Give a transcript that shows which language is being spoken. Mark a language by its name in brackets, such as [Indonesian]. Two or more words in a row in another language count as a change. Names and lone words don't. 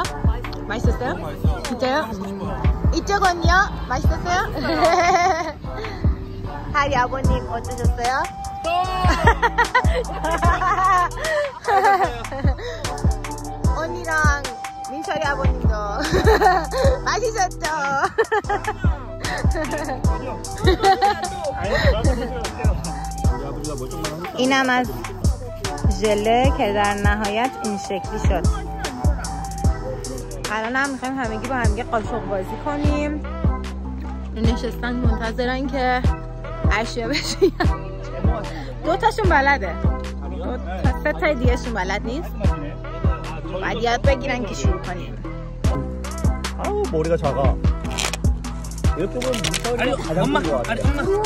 [Korean] 맛있었어요? 진짜요? 이쪽은요? 맛있었어요? 하리 아버님 어떠셨어요? 언니랑 민철이 아버님도 맛있었죠? [Persian] اینم از ژله که در نهایت این شکلی شد. الان هم میخوایم همگی با همگی قاشق بازی کنیم. نشستن منتظرن که اشیا بشین. 2 تاشون بلده. 3 تا دیگهشون بلد نیست. بعد یاد بگیرن که شروع کنیم. [Korean] 아우, 머리가 작아. 이렇게 보면 민철이 가장 큰 거 같아. 아니, 엄마.